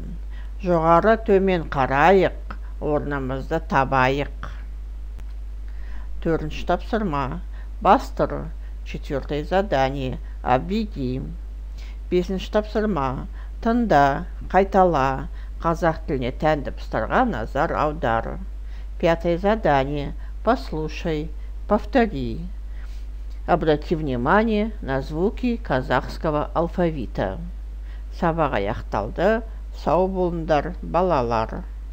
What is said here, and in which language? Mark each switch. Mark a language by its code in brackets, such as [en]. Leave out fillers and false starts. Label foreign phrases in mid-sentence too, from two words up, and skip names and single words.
[kk] Жоғары төмен қарайық, орнымызды табайық. 4. тапсырма. Бастыр. 4. задание. [ru] Обведи. 5. тапсырма. [kk] Тыңда, қайтала. Қазақ тіліне тән дыбыстарға назар аудар. [ru] 5. задание. Послушай, повтори. Обрати внимание на звуки казахского алфавита. [kk] Сабақ аяқталды. Сау болыңдар, балалар.